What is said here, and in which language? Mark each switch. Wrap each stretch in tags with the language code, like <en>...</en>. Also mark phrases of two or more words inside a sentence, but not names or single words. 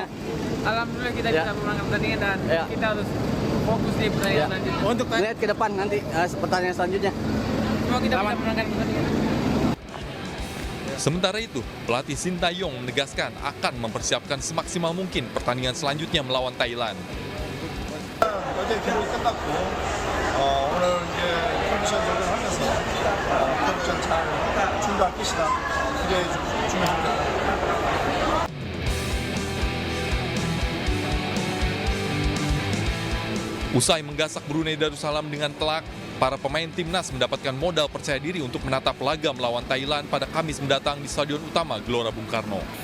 <id>Alhamdulillah kita bisa memenangkan pertandingan dan kita harus fokus di pertandingan selanjutnya. Untuk lihat ke depan nanti pertandingan selanjutnya. Semua kita bisa memenangkan pertandingan. Sementara itu, pelatih Shin Tae-yong menegaskan akan mempersiapkan semaksimal mungkin pertandingan selanjutnya melawan Thailand.</id> <ko>어제 기록이 끝났고 오늘 이제 컨디션 조절을 하면서 컨디션 잘 준비할 것이다. 기대해 주십니다.</ko> <id>Usai menggasak Brunei Darussalam dengan telak, para pemain timnas mendapatkan modal percaya diri untuk menatap laga melawan Thailand pada Kamis mendatang di Stadion Utama Gelora Bung Karno.</id>